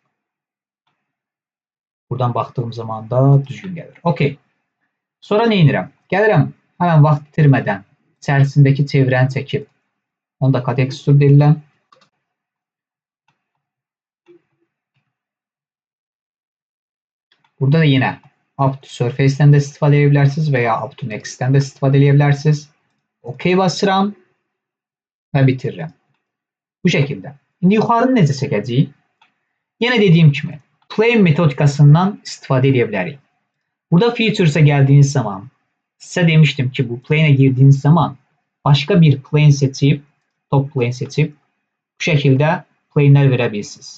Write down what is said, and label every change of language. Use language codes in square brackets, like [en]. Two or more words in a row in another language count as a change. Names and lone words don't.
[az] Buradan baxdığım zaman da düzgün gəlir. OK. Sonra nə edirəm? Gəlirəm, həmən vaxt itirmədən içərisindəki çevrəni çəkib onu da [en] cut extrude [az] edirəm. Burada da yenə [en] up to surface- [az] dən də istifadə edə bilərsiniz və ya [en] up to next- [az] dən də istifadə edə bilərsiniz. OK basıram və bitirirəm. Bu şəkildə. İndi yuxarını necə çəkəcəyik? Yenə dediyim kimi plane metodikasından istifadə edə bilərik. Burada features'a gəldiyiniz zaman sizə demişdim ki, bu plane'e [tr] girdiğiniz zaman başka [az] bir plane seçib, [en] top plane [az] seçib bu şəkildə plane'lər verə bilirsiniz.